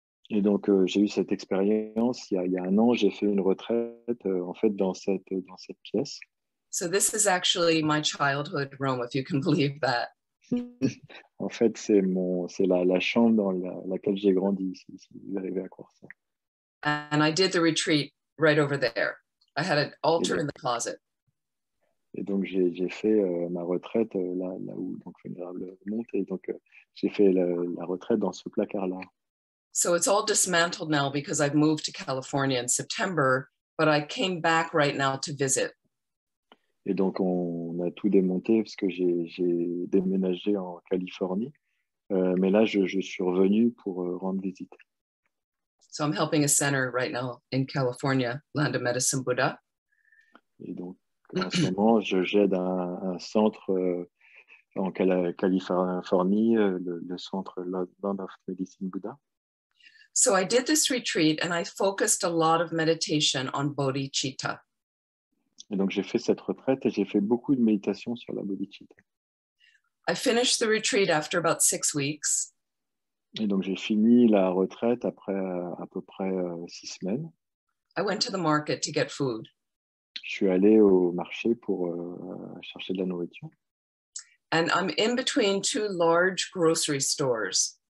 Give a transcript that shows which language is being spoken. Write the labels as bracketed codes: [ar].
[fr] Et donc, j'ai eu cette expérience. Il y a un an, j'ai fait une retraite en fait dans cette pièce. [en] So this is actually my childhood room, if you can believe that. [fr] En fait, c'est la chambre dans laquelle j'ai grandi, si vous arrivez à croire ça. [en] And I did the retreat right over there. I had an altar in the closet. [fr] Et donc, j'ai fait ma retraite là où donc Vénérable monte. Et donc, j'ai fait la retraite dans ce placard-là. [en] So it's all dismantled now because I've moved to California in September, but I came back right now to visit. [fr] Et donc, on a tout démonté parce que j'ai déménagé en Californie. Mais là, je suis revenu pour rendre visite. [en] So I'm helping a center right now in California, Land of Medicine Buddha. [fr] Et donc, en ce moment, j'aide un centre en Californie, le centre Land of Medicine Buddha. [en] So I did this retreat and I focused a lot of meditation on bodhicitta. [fr] Et donc, j'ai fait cette retraite et j'ai fait beaucoup de méditation sur la bodhicitta. [en] I finished the retreat after about 6 weeks. [fr] Et donc, j'ai fini la retraite après à peu près 6 semaines. [en] I went to the market to get food. [fr] Je suis allé au marché pour chercher de la nourriture. [en] And I'm in between 2 large grocery stores.